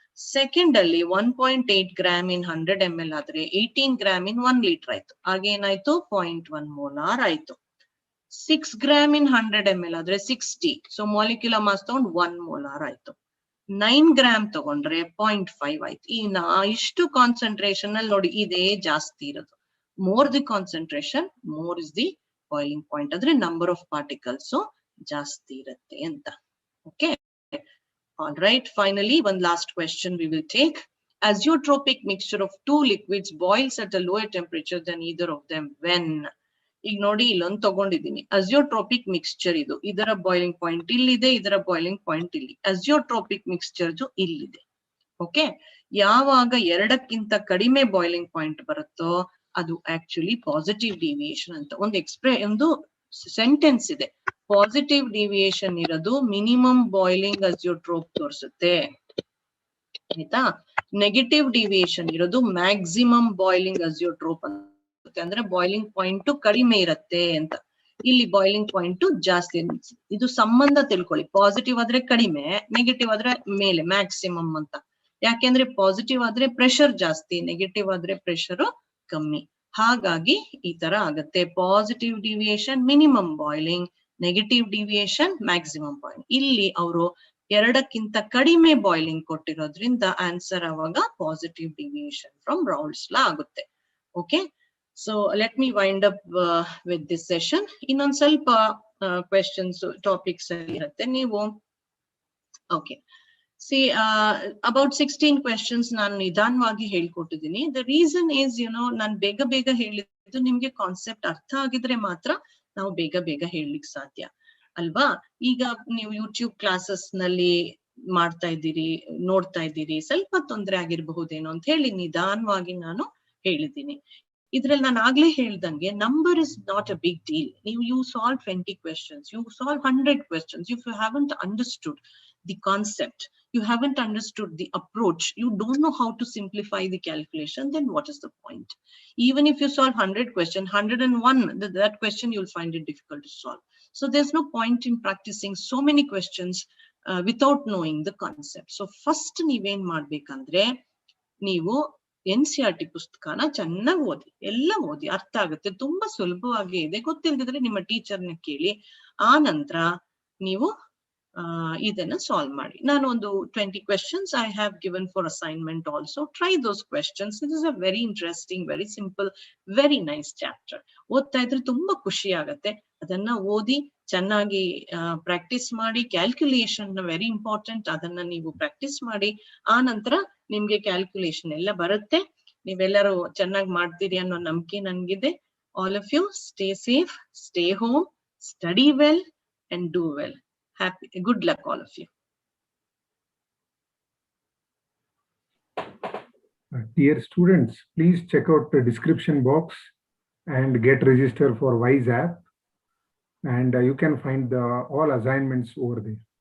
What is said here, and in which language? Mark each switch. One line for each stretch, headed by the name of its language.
Kannada: Second ಅಲ್ಲಿ 1.8 gram ಇನ್ 100 ml ಆದ್ರೆ 18 gram ಇನ್ 1 litre ಆಯ್ತು. ಆಗೇನಾಯ್ತು? 0.1 ಮೋಲಾರ್ ಆಯ್ತು. 6 ಗ್ರಾಮ್ ಇನ್ 100 ml ಆದ್ರೆ 60, ಸೊ ಮಾಲಿಕ್ಯುಲರ್ ಮಾಸ್ ತಗೊಂಡು 1 ಮೋಲಾರ್ ಆಯ್ತು. 9 ಗ್ರಾಮ್ ತಗೊಂಡ್ರೆ 0.5 ಆಯ್ತು. ಈ ಇಷ್ಟು ಕಾನ್ಸಂಟ್ರೇಷನ್ ಅಲ್ಲಿ ನೋಡಿ, ಇದೇ ಜಾಸ್ತಿ ಇರೋದು.
English: More the concentration, more is the boiling point.
Kannada: Adre number of particles ಜಾಸ್ತಿ ಇರುತ್ತೆ ಅಂತ.
English: Okay, all right, finally one last question we will take. Azeotropic mixture of two liquids boils at a lower temperature than either of them when?
Kannada: ಈಗ ನೋಡಿ, ಇಲ್ಲೊಂದು ತಗೊಂಡಿದ್ದೀನಿ. ಅಜಿಯೋಟ್ರೋಪಿಕ್ mixture ಇದು, ಇದರ boiling point ಇಲ್ಲಿದೆ, ಇದರ ಬಾಯ್ಲಿಂಗ್ ಪಾಯಿಂಟ್ ಇಲ್ಲಿ. ಅಜಿಯೋಟ್ರೋಪಿಕ್ ಮಿಕ್ಸ್ಚರ್ ಇಲ್ಲಿದೆ. ಓಕೆ, ಯಾವಾಗ ಎರಡಕ್ಕಿಂತ ಕಡಿಮೆ ಬಾಯ್ಲಿಂಗ್ ಪಾಯಿಂಟ್ ಬರುತ್ತೋ ಅದು ಆಕ್ಚುಲಿ ಪಾಸಿಟಿವ್ ಡಿವಿಯೇಷನ್ ಅಂತ. ಒಂದು ಸೆಂಟೆನ್ಸ್ ಇದೆ, ಪಾಸಿಟಿವ್ ಡಿವಿಯೇಷನ್ ಇರೋದು ಮಿನಿಮಮ್ ಬಾಯ್ಲಿಂಗ್ ಅಜಿಯೋಟ್ರೋಪ್ ತೋರಿಸುತ್ತೆ. ಆಯ್ತಾ? ನೆಗೆಟಿವ್ ಡಿವಿಯೇಷನ್ ಇರೋದು ಮ್ಯಾಕ್ಸಿಮಮ್ ಬಾಯ್ಲಿಂಗ್ ಅಜಿಯೋಟ್ರೋಪ್ ಅಂತ. ಅಂದ್ರೆ ಬಾಯ್ಲಿಂಗ್ ಪಾಯಿಂಟ್ ಕಡಿಮೆ ಇರತ್ತೆ ಅಂತ. ಇಲ್ಲಿ ಬಾಯ್ಲಿಂಗ್ ಪಾಯಿಂಟ್ ಜಾಸ್ತಿ. ಇದು ಸಂಬಂಧ ತಿಳ್ಕೊಳ್ಳಿ, ಪಾಸಿಟಿವ್ ಆದ್ರೆ ಕಡಿಮೆ, ನೆಗೆಟಿವ್ ಆದ್ರೆ ಮೇಲೆ, ಮ್ಯಾಕ್ಸಿಮಮ್ ಅಂತ. ಯಾಕೆಂದ್ರೆ ಪಾಸಿಟಿವ್ ಆದ್ರೆ ಪ್ರೆಷರ್ ಜಾಸ್ತಿ, ನೆಗೆಟಿವ್ ಆದ್ರೆ ಪ್ರೆಷರ್ ಕಮ್ಮಿ. ಹಾಗಾಗಿ ಈ ತರ ಆಗತ್ತೆ. Positive deviation minimum boiling, negative deviation maximum boiling. ಇಲ್ಲಿ ಅವರು ಎರಡಕ್ಕಿಂತ ಕಡಿಮೆ ಬಾಯ್ಲಿಂಗ್ ಕೊಟ್ಟಿರೋದ್ರಿಂದ ಆನ್ಸರ್ ಅವಾಗ ಪಾಸಿಟಿವ್ ಡಿವಿಯೇಷನ್ ಫ್ರಮ್ ರೌಲ್ಸ್ ಲಾ ಆಗುತ್ತೆ. Okay,
English: So let me wind up with this session.
Kannada: Innond ಸ್ವಲ್ಪ questions, topics ಇರುತ್ತೆ. ನೀವು okay.
English: See, about 16 questions
Kannada: ನಾನು ನಿಧಾನವಾಗಿ ಹೇಳ್ಕೊಟ್ಟಿದ್ದೀನಿ.
English: The reason is,
Kannada: ನಾನು ಬೇಗ ಹೇಳಿದ್ದು ನಿಮ್ಗೆ ಕಾನ್ಸೆಪ್ಟ್ ಅರ್ಥ ಆಗಿದ್ರೆ ಮಾತ್ರ ನಾವು ಬೇಗ ಹೇಳಲಿಕ್ಕೆ ಸಾಧ್ಯ ಅಲ್ವಾ. ಈಗ ನೀವು ಯೂಟ್ಯೂಬ್ ಕ್ಲಾಸಸ್ ನಲ್ಲಿ ಮಾಡ್ತಾ ಇದ್ದೀರಿ, ನೋಡ್ತಾ ಇದ್ದೀರಿ, ಸ್ವಲ್ಪ ತೊಂದರೆ ಆಗಿರಬಹುದೇನೋ ಅಂತ ಹೇಳಿ ನಿಧಾನವಾಗಿ ನಾನು ಹೇಳಿದ್ದೀನಿ. ಇದ್ರಲ್ಲಿ ನಾನು ಆಗ್ಲೇ ಹೇಳ್ದಂಗೆ
English: Number is not a big deal. You solve 20 questions, you solve 100 questions. If you haven't understood the concept, you haven't understood the approach, you don't know how to simplify the calculation, then what is the point? Even if you solve 100 questions, 101, that question you'll find it difficult to solve. So there's no point in practicing so many questions without knowing the concept.
Kannada: So first ನೀವೇನ್ ಮಾಡ್ಬೇಕಂದ್ರೆ, ನೀವು NCERT ಪುಸ್ತಕನ ಚೆನ್ನಾಗಿ ಓದಿ, ಎಲ್ಲ ಓದಿ, ಅರ್ಥ ಆಗುತ್ತೆ, ತುಂಬಾ ಸುಲಭವಾಗಿ ಇದೆ. ಗೊತ್ತಿಲ್ಲದಿದ್ರೆ ನಿಮ್ಮ ಟೀಚರ್ನ ಕೇಳಿ, ಆ ನಂತರ ನೀವು ಇದನ್ನ ಸಾಲ್ವ್ ಮಾಡಿ. ನಾನು ಒಂದು
English: 20 questions I have given for assignment also. Try those questions. It is a very interesting, very simple, very nice chapter.
Kannada: ಓದ್ತಾ ಇದ್ರೆ ತುಂಬಾ ಖುಷಿ ಆಗತ್ತೆ. ಅದನ್ನ ಓದಿ ಚೆನ್ನಾಗಿ ಪ್ರಾಕ್ಟೀಸ್ ಮಾಡಿ. ಕ್ಯಾಲ್ಕುಲೇಷನ್
English: very important,
Kannada: ಅದನ್ನ ನೀವು ಪ್ರಾಕ್ಟೀಸ್ ಮಾಡಿ. ಆ ನಂತರ ನಿಮ್ಗೆ ಕ್ಯಾಲ್ಕುಲೇಷನ್ ಎಲ್ಲ ಬರುತ್ತೆ. ನೀವೆಲ್ಲರೂ ಚೆನ್ನಾಗಿ ಮಾಡ್ತೀರಿ ಅನ್ನೋ ನಂಬಿಕೆ ನನ್ಗಿದೆ.
English: All of you stay safe, stay home, study well and do well. Good luck, all of you. Dear students, please check out the description box and get registered for WISE app, and you can find all assignments over there.